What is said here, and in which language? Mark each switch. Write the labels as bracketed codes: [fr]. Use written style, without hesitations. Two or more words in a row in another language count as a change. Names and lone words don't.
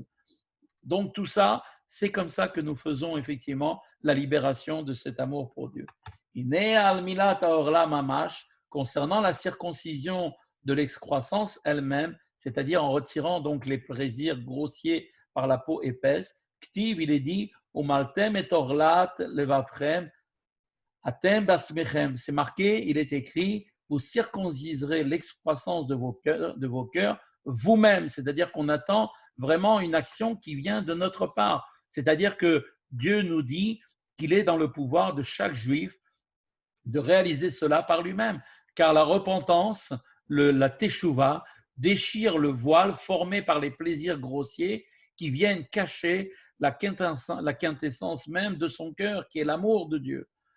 [fr] Donc tout ça, c'est comme ça que nous faisons effectivement la libération de cet amour pour Dieu. Concernant la circoncision de l'excroissance elle-même, c'est-à-dire en retirant donc les plaisirs grossiers par la peau épaisse, Ktiv, il est dit, [he] ומלתם את ערלת לבבכם אתם בעצמכם. [fr] C'est marqué, il est écrit, vous circonciserez l'excroissance de vos cœurs vous-même, c'est-à-dire qu'on attend vraiment une action qui vient de notre part. C'est-à-dire que Dieu nous dit qu'il est dans le pouvoir de chaque juif de réaliser cela par lui-même, car la repentance, la teshuva, déchire le voile formé par les plaisirs grossiers qui viennent cacher la quintessence même de son cœur, qui est l'amour de Dieu.